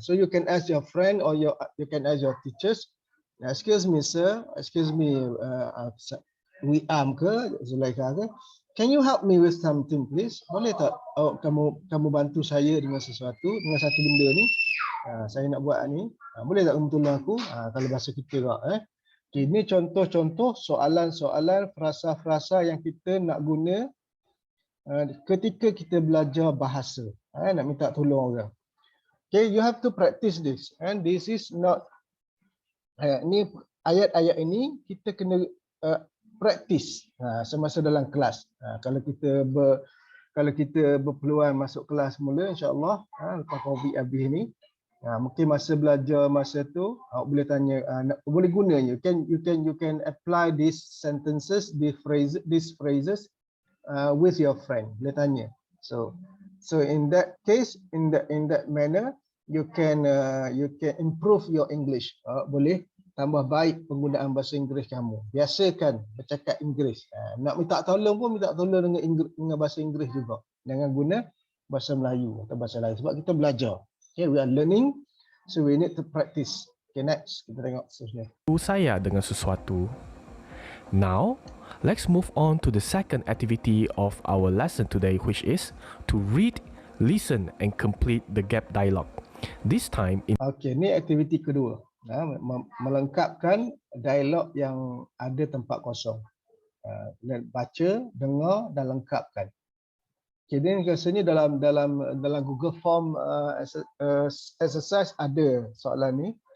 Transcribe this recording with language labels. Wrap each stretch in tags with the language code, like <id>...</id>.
<en>So you can ask your friend or you can ask your teachers. Excuse me sir, excuse me Wiam ke, Zulaikha ke, can you help me with something please?</en> <ms>Boleh tak kamu bantu saya dengan sesuatu, dengan satu benda ni? Saya nak buat ni. Boleh tak kamu tolong aku? Kalau bahasa kita tak. Ini contoh-contoh soalan-soalan, frasa-frasa yang kita nak guna ketika kita belajar bahasa. Nak minta tolong orang.</ms> <en>Okay, you have to practice this. And this is not,</en> <ms>ni ayat-ayat ini kita kena practice semasa dalam kelas. Kalau kita berpeluang masuk kelas mula, insya-Allah, lepas COVID habis ni, mungkin masa belajar masa tu, awak boleh tanya, boleh guna.</ms> <en>You can apply these sentences, these phrases with your friend.</en> <ms>Boleh tanya.</ms> <en>So in that case, in that manner, you can improve your English.</en> <ms>Boleh tambah baik penggunaan bahasa Inggeris kamu. Biasakan bercakap Inggeris. Nak minta tolong pun minta tolong dengan bahasa Inggeris juga. Jangan guna bahasa Melayu atau bahasa lain sebab kita belajar.</ms> <en>Okay, we are learning, so we need to practice.</en> <ms>Okay, next kita tengok seterusnya. Saya dengan sesuatu.</ms> <en>Now, let's move on to the second activity of our lesson today, which is to read, listen and complete the gap dialogue. This time in</en> <ms>Okay, ni aktiviti kedua. Melengkapkan dialog yang ada tempat kosong. Baca, dengar dan lengkapkan. Jadi rasanya dalam Google Form exercise ada soalan ni.</ms>